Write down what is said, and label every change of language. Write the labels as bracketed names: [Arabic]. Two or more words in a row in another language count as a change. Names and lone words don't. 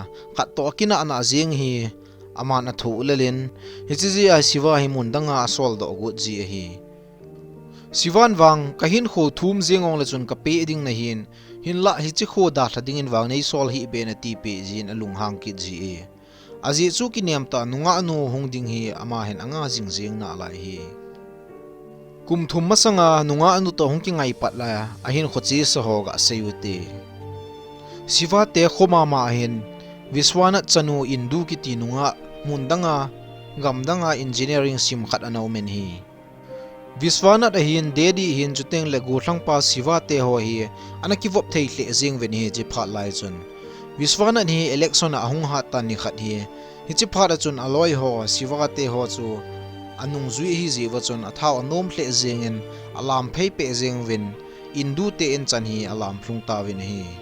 [Thado Chin] khat to kina ana jing hi amana thu lelin hichi a siva hi mundanga asol do gu ji hi sivan wang kahin kho thum jengong la chun ka pe ding na hin la hichi kho da thading in wang nei sol hi be na ti pe jin alung hang ki ji e aji chu ki niam ta nunga anu hung ding hi ama hen anga jing na lai hi kum thum masanga nunga anu to hung ki ngai pat la ahin khochi so ho ga seyute siva te khoma ma hen viswana chanu indu ki ti nunga mundanga gamdanga engineering sim khat anau men hi viswana da hin dedi hin juteng le gutlang pa siva te ho hi anaki vop thei hle jing ven hi ji pha lai chun viswana ni election a hung ha ta ni khat hi chi pha da chun aloi ho siva te ho chu anung zui hi ji wa chun athau anom hle jing en alam phei pe jing ven indu te en chan hi alam thlung ta ven hi